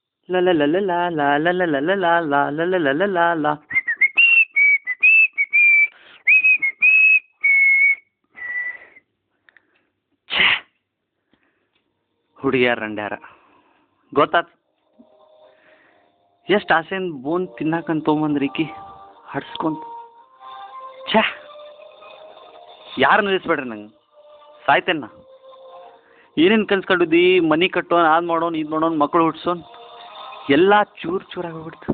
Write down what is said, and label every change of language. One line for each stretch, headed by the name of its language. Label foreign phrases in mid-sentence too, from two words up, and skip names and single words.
Kannada: ಲ ಲ ಲ ಲ ಲ ಲ ಲ ಲ ಲ ಲ ಲ ಲ ಲ ಲ ಲ ಲ ಲ ಲ. ಹುಡುಗಿಯಾರ ರಂಡ್ಯಾರ ಗೊತ್ತಾತ್. ಎಷ್ಟು ಆಸೆಯಿಂದ ಬೋನ್ ತಿನ್ನಾಕಂತ ತೊಗೊಂಬಂದ್ರಿ ಈಕಿ ಹಡ್ಸ್ಕೊಂತ. ಛೇ, ಯಾರು ನಿಲ್ಲಿಸ್ಬೇಡ್ರಿ ನಂಗೆ, ಸಾಯ್ತೇನೆ ನಾ. ಏನೇನು ಕನ್ಸ್ಕೊಂಡಿದ್ದಿ? ಮನೆ ಕಟ್ಟೋನ್, ಅದು ಮಾಡೋನು, ಇದು ಮಾಡೋನು, ಮಕ್ಕಳು ಹುಡ್ಸೋನ್, ಎಲ್ಲ ಚೂರು ಚೂರಾಗಿ ಹೋಗ್ಬಿಡ್ತು.